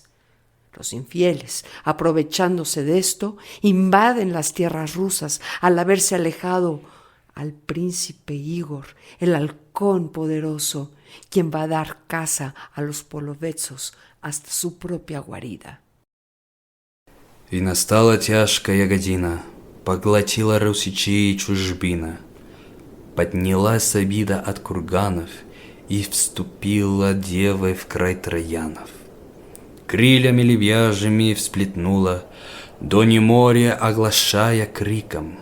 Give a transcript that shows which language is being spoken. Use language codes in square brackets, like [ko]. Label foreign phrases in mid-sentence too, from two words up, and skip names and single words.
[es] Los infieles, aprovechándose de esto, invaden las tierras rusas al haberse alejado al príncipe Igor, el halcón poderoso, quien va a dar caza a los половецов hasta su propia guarida. [ru] И настала тяжкая година, поглотила русичей чужбина. Поднялась обида от курганов, и вступила девой в край троянов. Крыльями лебяжьими всплетнула, дони моря оглашая криком.